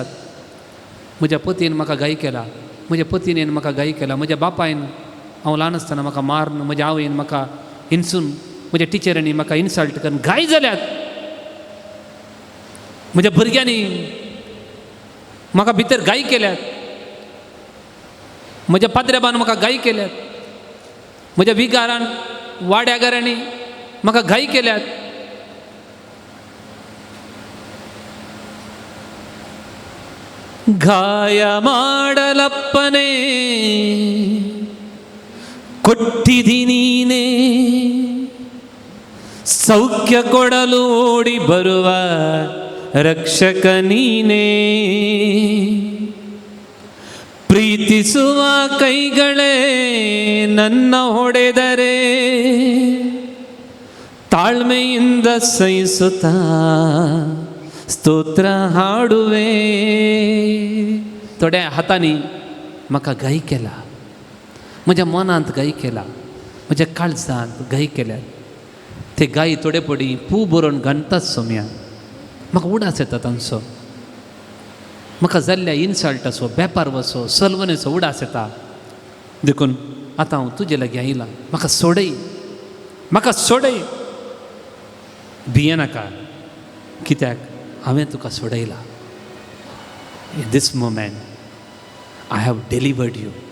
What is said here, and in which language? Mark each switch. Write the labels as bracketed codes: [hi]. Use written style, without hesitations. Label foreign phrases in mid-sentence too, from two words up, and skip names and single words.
[kok] म्हज्या पतीन म्हाका गाय केला, म्हज्या पतीन म्हाका गाय केला, म्हज्या बापायन हांव ल्हान आसतना म्हाका मारून, म्हज्या आवयन म्हाका हिंसून, म्हज्या टिचरांनी म्हाका इन्सल्ट करून गाय जाल्यात. म्हज्या भुरग्यांनी म्हाका भितर गाय केल्यात, म्हज्या पाद्रेबान म्हाका गाय केल्यात, म्हज्या विगारान वाड्यागारांनी म्हाका गाय केल्यात. [kn] ಗಾಯ ಮಾಡಲಪ್ಪನೇ ಕೊಟ್ಟಿದಿ ನೀನೇ, ಸೌಖ್ಯ ಕೊಡಲು ಓಡಿ ಬರುವ ರಕ್ಷಕ ನೀನೇ. ಪ್ರೀತಿಸುವ ಕೈಗಳೇ ನನ್ನ ಹೊಡೆದರೆ ತಾಳ್ಮೆಯಿಂದ ಸಹಿಸುತ್ತಾ ಸ್ತೋತ್ರ हाडुवे. [kok] थोड्या हातांनी म्हाका गाय केला, म्हज्या मनांत गाय केला, म्हज्या काळजांत गाय केल्या. ते गायी थोडे पडी पू बरोवन घालतात सोम्या म्हाका उडास येता तांचो म्हाका जाल्ल्या इन्सल्टाचो बेपार वचो सलवनेचो उडास येता देखून आतां हांव तुजे लागीं आयलां म्हाका सोडय भियेनाका कित्याक हांवें तुका सोडयलां [en] in this moment I have delivered you